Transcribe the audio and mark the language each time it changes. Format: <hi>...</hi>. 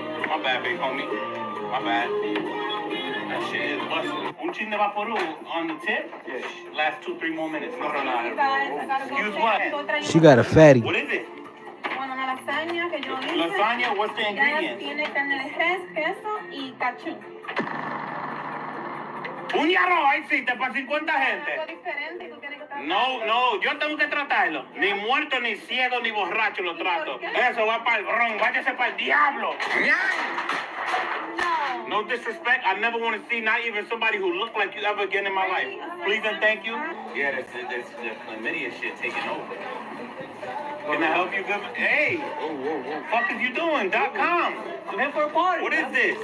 <en>My bad, big homie. My bad. That shit is busting.</en> <es>Un chin de vaporú</es> <en>on the tip? Yes. Last 2-3 more minutes. No. Excuse what? She got a fatty. What is it?</en> <es>Bueno, una lasaña que yo hice.</es> <en>Lasagna, what's the ingredients?</en> <es>Tiene carne de res, queso y cachú. Un arroz, ahí sí, para 50 gente. Algo diferente y tú tienes que tratarlo. No, yo tengo que tratarlo. Ni muerto, ni ciego, ni borracho lo trato. Eso va para el ron, váyase para el diablo.</es> <en>No disrespect. I never want to see not even somebody who looked like you ever again in my life. Please and thank you. Yeah, that's the chlamydia shit taking over. Can I help you? Good? Hey, whoa. Fuck is you doing? .com. I'm here for a party. What is this?</en>